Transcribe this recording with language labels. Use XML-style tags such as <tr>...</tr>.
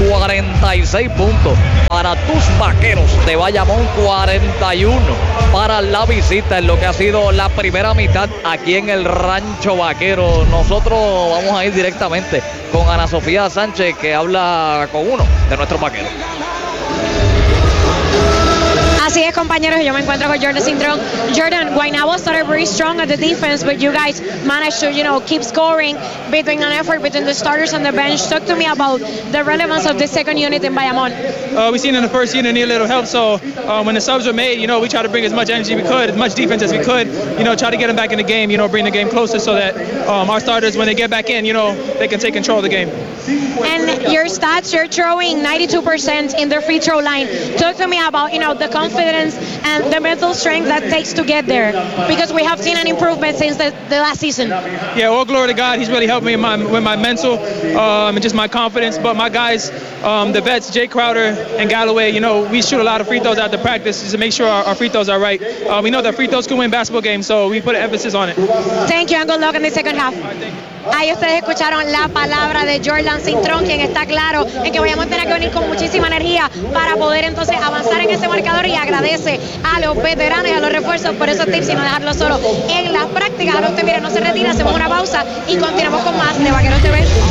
<es>46 puntos para tus vaqueros de Bayamón, 41 para la visita en lo que ha sido la primera mitad aquí en el Rancho Vaquero. Nosotros vamos a ir directamente con Ana Sofía Sánchez, que habla con uno de nuestros vaqueros. Así 10 compañeros y yo me encuentro con Jordan Cintrón.</es> <en>Jordan, Guaynabo started very strong at the defense, but you guys managed to, you know, keep scoring between an effort between the starters and the bench. Talk to me about the relevance of the second unit in Bayamón. We seen in the first unit need a little help, so when the subs were made, you know, we try to bring as much energy as we could, as much defense as we could, you know, try to get them back in the game, you know, bring the game closer so that our starters, when they get back in, you know, they can take control of the game. And your stats, you're throwing 92% in the free throw line. Talk to me about, you know, the confidence and the mental strength that takes to get there, because we have seen an improvement since the last season. Yeah, all glory to God. He's really helped me with my mental and just my confidence. But my guys, the vets, Jay Crowder and Galloway, you know, we shoot a lot of free throws after practice just to make sure our free throws are right. We know that free throws can win basketball games, so we put an emphasis on it. Thank you, and good luck in the second half.</en> <es>Ahí ustedes escucharon la palabra de Jordan Cintrón, quien está claro en que vayamos a tener que venir con muchísima energía para poder entonces avanzar en ese marcador, y agradece a los veteranos y a los refuerzos por esos tips y no dejarlo solo en las prácticas. Ahora usted mire, no se retira, hacemos una pausa y continuamos con más de Vaqueros TV.</es>